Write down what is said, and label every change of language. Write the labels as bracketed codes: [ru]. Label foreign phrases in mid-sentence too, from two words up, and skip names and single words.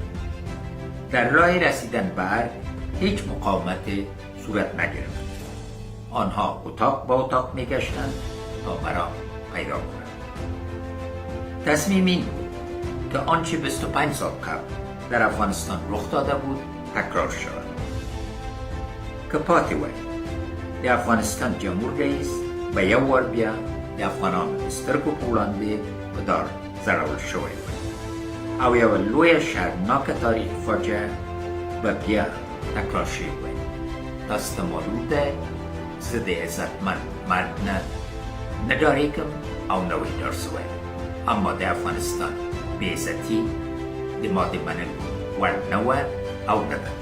[fa] در راه رسیدن به ارگ هیچ مقاومتی صورت نگرفت. آنها اتاق با اتاق میگشتند تا مرا پیدا کنند. تصمیم این بود که آنچه 25 سال قبل در افغانستان رخ داده بود تکرار شود. [ps] که پاتې وای، د افغانستان جمهور رئیس به یو وار بیا د افغانانو د سترګو په وړاندې په دار ځړول شوی وای او یوه لویه شرمناکه تاریخي فاجعه به بیا تکرار شوې وای. تاسو ته معلوم دی زه د عزتمند مرګ نه ډارېږم او نه ویډار سوی، اما د افغانستان بېعزتي د ما د منلو وړ نه وه او نه ده.